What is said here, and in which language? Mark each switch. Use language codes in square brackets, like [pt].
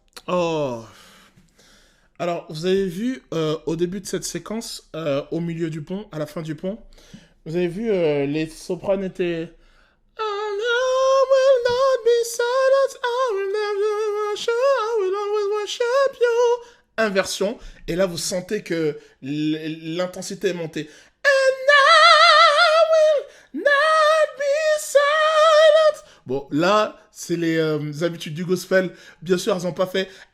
[fr] Oh. Alors, vous avez vu au début de cette séquence, au milieu du pont, à la fin du pont, vous avez vu les sopranes étaient. [en] I will not be silent, I will never worship, I will always worship you. [fr] Inversion, et là vous sentez que l'intensité est montée. [en] And I will not be silent. [fr] Bon, là, c'est les habitudes du gospel. Bien sûr, elles n'ont pas fait.